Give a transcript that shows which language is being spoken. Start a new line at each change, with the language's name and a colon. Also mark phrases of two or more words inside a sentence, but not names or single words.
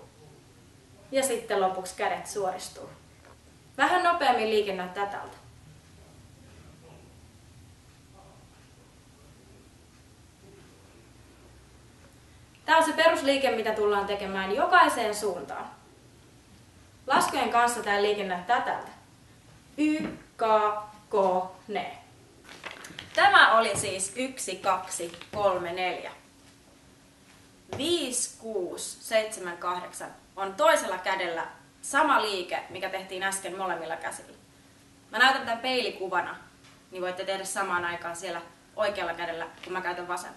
Finnish: Ja sitten lopuksi kädet suoristuu. Vähän nopeammin liike näyttää tältä. Tämä on se perusliike, mitä tullaan tekemään jokaiseen suuntaan. Laskujen kanssa tämä liike näyttää tältä. Y, ka, ko, ne. Tämä oli siis 1, 2, 3, 4. 5, 6, 7, 8 on toisella kädellä sama liike, mikä tehtiin äsken molemmilla käsillä. Mä näytän tämän peilikuvana, niin voitte tehdä samaan aikaan siellä oikealla kädellä, kun mä käytän vasenta.